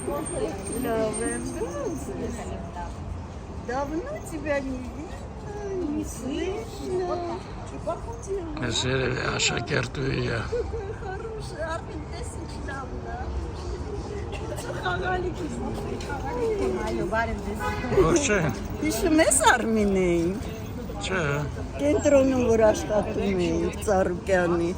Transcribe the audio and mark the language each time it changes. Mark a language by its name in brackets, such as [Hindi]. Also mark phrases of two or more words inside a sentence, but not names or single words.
[Russian] Давно тебя не видела, не слышно. [Armenian] Ես երևի աշակերտուի է։ Хороший, Армին տեսիչ լավն է։ Ողջույն։ Հիշում ես Արմինեին։ Չէ։ Կենտրոնում որ աշխատում էինք Ծառուկյանի։